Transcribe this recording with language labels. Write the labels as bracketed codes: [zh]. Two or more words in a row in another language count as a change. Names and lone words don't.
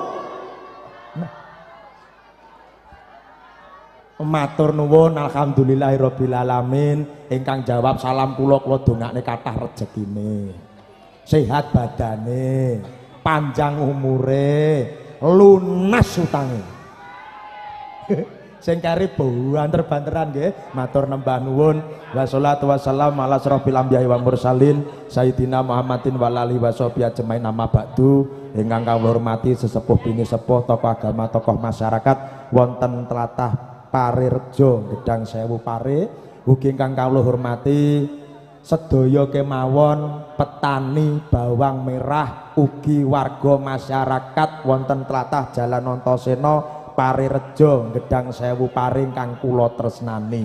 [jv] Matur nuwun [ar] الحمد لله رب العالمين. [jv] Ingkang jawab salam kula dongakne kathah rejekine. Sehat badane, panjang umure, lunas utange. Sing kari banter-banteran nggih. Matur nembah nuwun. [ar] والصلاة والسلام على أشرف الأنبياء والمرسلين سيدنا محمد وعلى آله وصحبه أجمعين أما بعد. [jv] Ingkang kawula hormati sesepuh bini sepuh tokoh agama tokoh masyarakat wonten tlatah Parirejo Gedang Sewu Pare. Ugi ingkang kawula hormati sedaya kemawon petani bawang merah ugi warga masyarakat wonten tlatah Jalan Antasena Parirejo Gedang Sewu Pare ingkang kula tresnani.